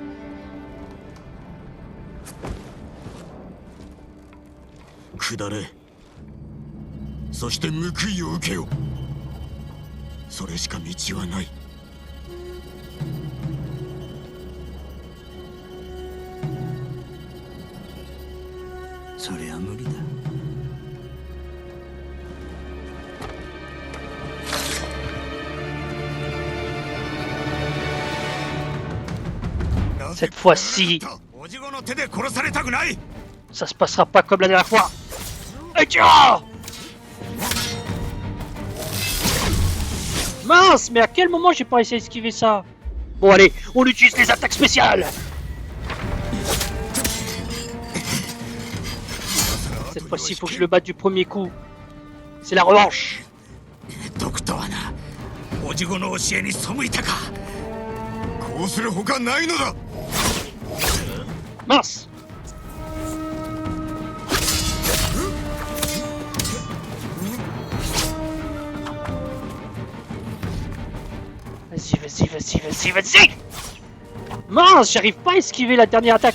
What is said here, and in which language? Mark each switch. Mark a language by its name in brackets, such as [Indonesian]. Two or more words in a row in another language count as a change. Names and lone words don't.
[Japanese] 下れ。そして報いを受けよ。それしか道はない。そりゃ無理だ。 [French] Cette fois-ci, [Japanese] おじごの手で殺されたくない。 [French] ça se passera pas comme la dernière fois. Aïe! Mince, mais à quel moment j'ai pas essayé d'esquiver ça? Bon allez, on utilise les attaques spéciales. Cette fois-ci, il faut que je le batte du premier coup. C'est la revanche. [Japanese] 毒とはな、おじごの教えに背いたか。こうするほかないのだ。 [French] Mince. Vas-y, vas-y, vas-y, vas-y, vas-y. Mince, j'arrive pas à esquiver la dernière attaque.